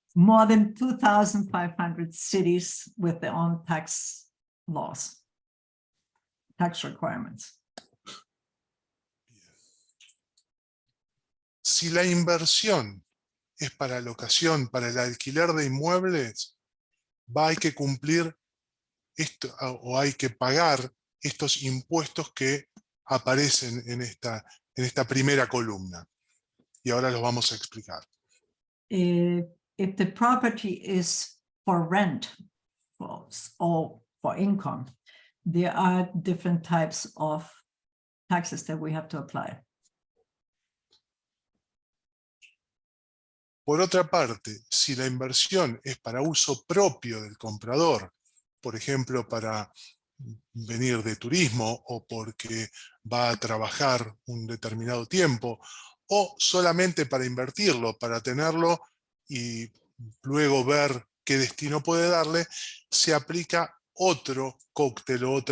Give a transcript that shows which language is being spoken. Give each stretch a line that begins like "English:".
English: More than 2,500 cities with their own tax laws, tax requirements.
Spanish: Si la inversión es para locación, para el alquiler de inmuebles, hay que cumplir esto, o hay que pagar estos impuestos que aparecen en esta primera columna. Y ahora los vamos a explicar.
English: If the property is for rent or for income, there are different types of taxes that we have to apply.
Spanish: Por otra parte, si la inversión es para uso propio del comprador, por ejemplo, para venir de turismo o porque va a trabajar un determinado tiempo, o solamente para invertirlo, para tenerlo y luego ver qué destino puede darle, se aplica otro cóctel,